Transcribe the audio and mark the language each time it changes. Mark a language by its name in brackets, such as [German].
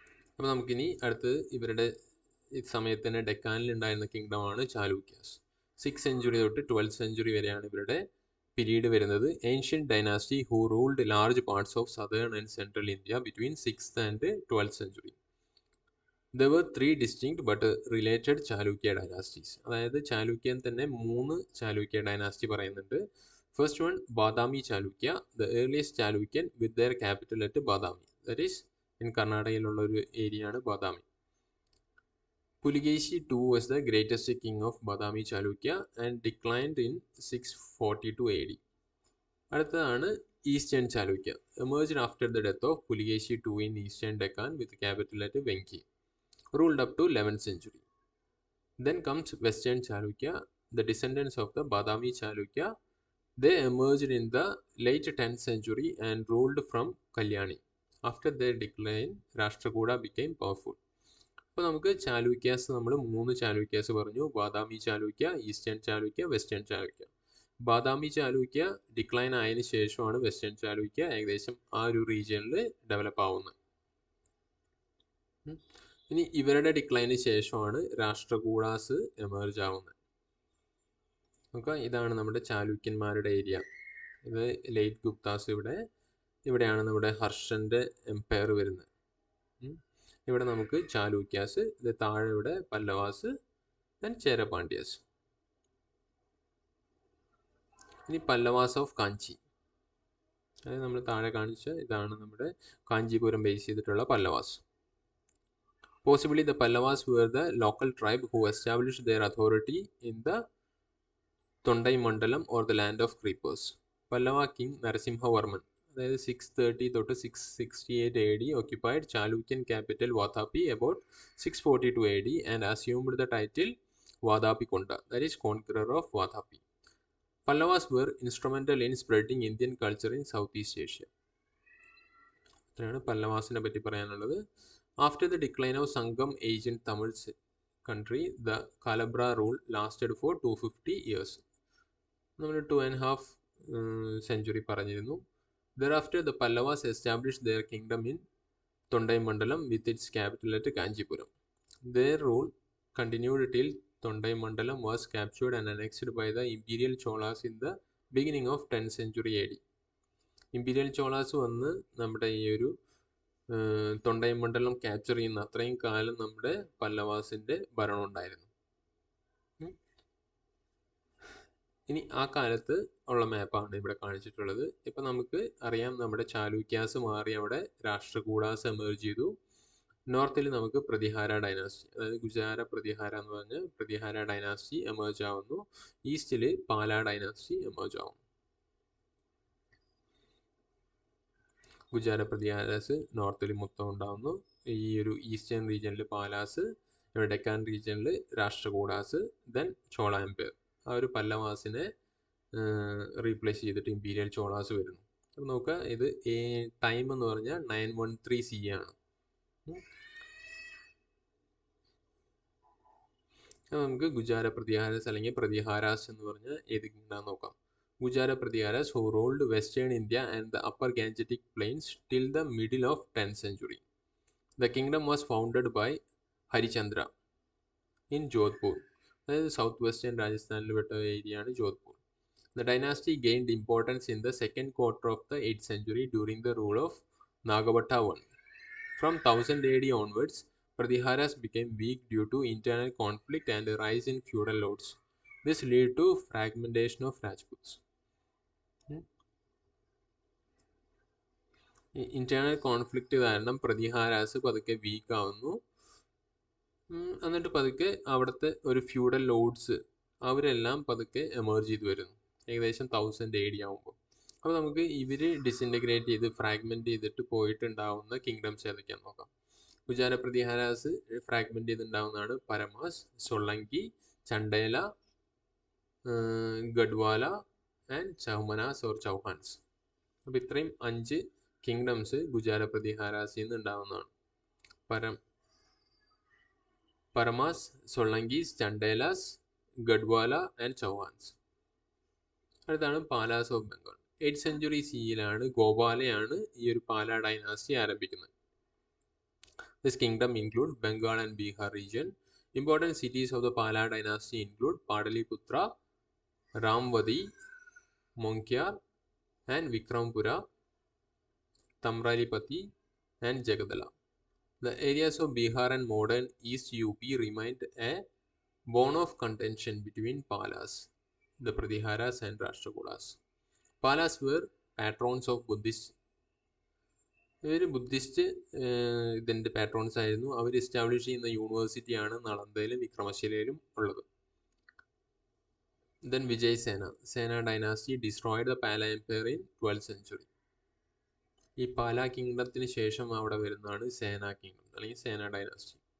[Malayalam] അപ്പോൾ നമുക്കിനി അടുത്ത് ഇവരുടെ ഈ സമയത്ത് തന്നെ ഡെക്കാനിൽ ഉണ്ടായിരുന്ന കിങ്ഡമാണ് ചാലൂക്യാസ്. 6th century തൊട്ട് 12th century വരെയാണ് ഇവരുടെ പീരീഡ് വരുന്നത്. [English] Ancient dynasty who ruled large parts of southern and central India between 6th and 12th century. There were 3 distinct but related Chalukya dynasties. [Malayalam] അതായത് ചാലൂക്യൻ തന്നെ 3 ചാലൂക്യ ഡൈനാസ്റ്റി പറയുന്നുണ്ട്. [English] First one Badami Chalukya, the earliest Chalukyan with their capital at Badami. That is in [Malayalam] കർണാടകയിലുള്ള ഒരു area ആണ് Badami. [English] Pulakeshi II was the greatest king of Badami Chalukya and declined in 642 AD. [Malayalam] അടുത്തതാണ് [English] Eastern Chalukya, emerged after the death of Pulakeshi II in eastern Deccan with capital at Venki, ruled up to 11th century. Then comes western Chalukya, the descendants of the Badami Chalukya. They emerged in the late 10th century and ruled from Kalyani. After their decline, Rashtrakuta became powerful. [Malayalam] അപ്പോൾ നമുക്ക് ചാലൂക്യാസ് നമ്മൾ 3 ചാലൂക്യാസ് പറഞ്ഞു. Badami Chalukya, eastern Chalukya, western Chalukya. Badami Chalukya decline ആയതിനു ശേഷമാണ് western Chalukya ഏകദേശം ആ ഒരു റീജിയനിൽ ഡെവലപ്പ് ആവുന്നത്. ഇനി ഇവരുടെ ഡിക്ലൈന് ശേഷമാണ് രാഷ്ട്രകൂടാസ് എമർജ് ആവുന്നത്. നോക്കാം, ഇതാണ് നമ്മുടെ ചാലൂക്യന്മാരുടെ ഏരിയ. ഇത് ലേറ്റ് ഗുപ്താസ് ഇവിടെയാണ് നമ്മുടെ ഹർഷൻ്റെ എംപയർ വരുന്നത്. ഇവിടെ നമുക്ക് ചാലൂക്യാസ്, ഇത് താഴെ ഇവിടെ പല്ലവാസ്, ദെൻ ചേരപാണ്ഡ്യാസ്. ഇനി പല്ലവാസ് ഓഫ് കാഞ്ചി. അതായത് നമ്മൾ താഴെ കാണിച്ച ഇതാണ് നമ്മുടെ കാഞ്ചീപുരം ബേസ് ചെയ്തിട്ടുള്ള Pallavas. [English] Possibly the Pallavas were the local tribe who established their authority in the Tondai Mandalam or the land of creepers. Pallava king Narasimhavarman, [Malayalam] അതായത് [English] 630 തൊട്ട് 668 AD occupied Chalukyan capital Vatapi about 642 AD and assumed the title Vadapikonda, that is conqueror of Vatapi. Pallavas were instrumental in spreading Indian culture in Southeast Asia. [Malayalam] ഇത്രയാണ് പല്ലവാസിനെ പറ്റി പറയാനുള്ളത്. [English] After the decline of Sangam age in Tamil country, the Kalabra rule lasted for 250 years. [Malayalam] നമ്മൾ 2.5 century പറഞ്ഞിരുന്നു. [English] Thereafter, the Pallavas established their kingdom in Tondai Mandalam with its capital at Kanchipuram. Their rule continued till Tondai Mandalam was captured and annexed by the Imperial Cholas in the beginning of 10th century AD. [Malayalam] Imperial Cholas വന്ന് നമ്മുടെ ഈ ഒരു തൊണ്ടൈ മണ്ഡലം capture ചെയ്യുന്ന അത്രയും കാലം നമ്മുടെ പല്ലവാസിൻ്റെ ഭരണം ഉണ്ടായിരുന്നു. ഇനി ആ കാലത്ത് ഉള്ള മാപ്പാണ് ഇവിടെ കാണിച്ചിട്ടുള്ളത്. ഇപ്പം നമുക്ക് അറിയാം നമ്മുടെ ചാലൂക്യാസ് മാറി അവിടെ രാഷ്ട്രകൂടാസ് എമേർജ് ചെയ്തു. നോർത്തിൽ നമുക്ക് പ്രതിഹാര ഡൈനാസ്റ്റി, അതായത് ഗുജാര പ്രതിഹാര എന്ന് പറഞ്ഞ് പ്രതിഹാര ഡൈനാസ്റ്റി എമേർജ് ആവുന്നു. ഈസ്റ്റിൽ പാല ഡൈനാസ്റ്റി എമേർജ് ആവുന്നു. ഗുജാര പ്രതിഹാരാസ് നോർത്തിൽ മൊത്തം ഉണ്ടാവുന്നു. ഈ ഒരു ഈസ്റ്റേൺ റീജിയനിൽ പാലാസ്, ഡെക്കാൻ റീജിയനിൽ രാഷ്ട്രകൂടാസ്, ദെൻ ചോള എംപയർ. ആ ഒരു പല്ലവാസിനെ റീപ്ലേസ് ചെയ്തിട്ട് ഇമ്പീരിയൽ ചോളാസ് വരുന്നു. അപ്പം നോക്കുക, ഇത് ടൈം എന്ന് പറഞ്ഞാൽ 913 CE ആണ്. അപ്പം നമുക്ക് ഗുജാര പ്രതിഹാരാസ് അല്ലെങ്കിൽ പ്രതിഹാരാസ് എന്ന് പറഞ്ഞാൽ ഏത് കിങ്ഡം നോക്കാം. [English] Gujara Pratiharas who ruled western India and the upper Gangetic plains till the middle of 10th century. The kingdom was founded by Harichandra in Jodhpur. That is southwestern Rajasthan area is Jodhpur. The dynasty gained importance in the second quarter of the 8th century during the rule of Nagabhatta I. From 1000 AD onwards, Pratiharas became weak due to internal conflict and a rise in feudal lords. This led to fragmentation of Rajputs. [Malayalam] Internal conflict കാരണം പ്രതിഹാരാസ് പതുക്കെ week ആവുന്നു. എന്നിട്ട് പതുക്കെ അവിടുത്തെ ഒരു feudal lords അവരെല്ലാം പതുക്കെ emerge ചെയ്ത് വരുന്നു ഏകദേശം 1000 AD ആവുമ്പോൾ. അപ്പോൾ നമുക്ക് ഇവർ ഡിസിൻറ്റഗ്രേറ്റ് ചെയ്ത് ഫ്രാഗ്മെൻറ്റ് ചെയ്തിട്ട് പോയിട്ടുണ്ടാവുന്ന കിങ്ഡംസ് ഏതൊക്കെയാണെന്ന് നോക്കാം. ഗുജാര പ്രതിഹാരാസ് fragment ചെയ്തിട്ടുണ്ടാവുന്നതാണ് പരമാസ്, സൊളങ്കി, Chandela, ഗഡ്വാല and ചൗമനാസ് or Chauhans. അപ്പോൾ ഇത്രയും 5 കിങ്ഡംസ് ഗുജാര പ്രതിഹാരാസിൽ നിന്ന് ഉണ്ടാവുന്നതാണ്. പരമാസ്, സൊളങ്കീസ്, ചണ്ടേലാസ്, ഗഡ്വാല ആൻഡ് ചൗഹാൻസ്. അടുത്താണ് പാലാസ് of Bengal. 8th century CE ഗോപാലയാണ് ഈ ഒരു പാല ഡൈനാസ്റ്റി ആരംഭിക്കുന്നത്. [English] This kingdom include Bengal and Bihar region. Important cities of the Pala dynasty include Padaliputra, Ramvadi, Monkyar and Vikrampura, Tamralipati and Jagadala. The areas of Bihar and modern East UP remained a bone of contention between Palas, the Pratiharas and Rashtrakutas. Palas were patrons of Buddhist. [Malayalam] ഇവർ Buddhist ഇതിൻ്റെ പാട്രോൺസ് ആയിരുന്നു. അവർ establish ചെയ്യുന്ന യൂണിവേഴ്സിറ്റിയാണ് നളന്ദയിലും വിക്രമശിലയിലും ഉള്ളത്. [English] Then Sena dynasty destroyed the Pala empire in 12th century. [Malayalam] ഈ പാല കിങ്ഡത്തിന് ശേഷം അവിടെ വരുന്നതാണ് സേന കിങ്ഡം അല്ലെങ്കിൽ സേന ഡൈനാസ്റ്റി.